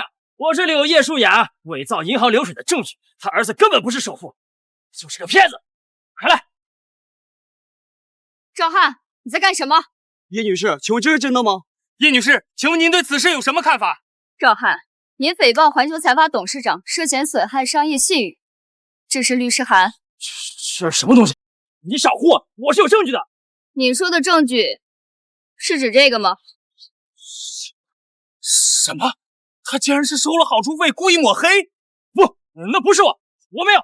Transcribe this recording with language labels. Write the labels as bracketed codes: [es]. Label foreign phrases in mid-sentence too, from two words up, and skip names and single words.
[zh] 我這裡有葉舒雅偽造銀行流水的證據，他兒子根本不是首富，就是個騙子！快來！趙翰，你在幹什麼？葉女士，請問這是真的嗎？葉女士，請問您對此事有什麼看法？趙翰，您誹謗環球財閥董事長涉嫌損害商業信譽，這是律師函。這是什麼東西？你少胡！我是有證據的。你說的證據是指這個嗎？什麼？他竟然是收了好處費，故意抹黑？不，那不是我，我沒有。